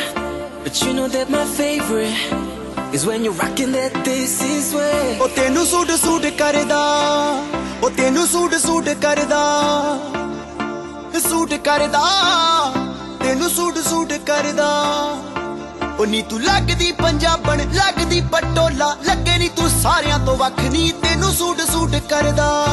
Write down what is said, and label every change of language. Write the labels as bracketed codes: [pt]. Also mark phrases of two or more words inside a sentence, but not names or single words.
[en] But you know that my favorite is when you're rocking that this is way. [pa] ਓ ਤੈਨੂੰ ਸੂਟ ਕਰਦਾ, ਓ ਤੈਨੂੰ ਸੂਟ ਕਰਦਾ, ਸੂਟ ਕਰਦਾ, ਤੈਨੂੰ ਸੂਟ ਕਰਦਾ. ਓ ਨੀ ਤੂੰ ਲੱਗਦੀ ਪੰਜਾਬਣ, ਲੱਗਦੀ ਪਟੋਲਾ, ਲੱਗੇ ਨੀ ਤੂੰ ਸਾਰੀਆਂ ਤੋਂ ਵੱਖ ਨੀ, ਤੈਨੂੰ ਸੂਟ ਕਰਦਾ।